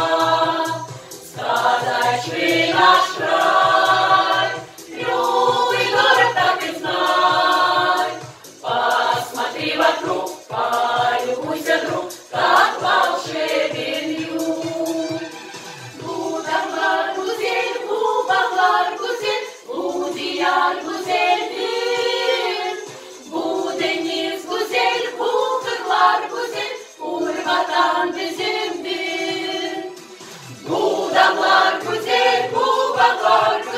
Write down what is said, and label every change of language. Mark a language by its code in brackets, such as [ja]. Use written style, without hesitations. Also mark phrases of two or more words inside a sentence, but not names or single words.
[ru] Сказочный наш край, любый город так и знай. Посмотри вокруг, полюбуйся, друг, как волшебен юг. [tr] Bu dağlar güzel, bu bağlar güzel, bu diyar güzeldir. Bu deniz güzel, bu kırlar güzel, bu vatan bizimdir. Bu dağlar güzel, bu bağlar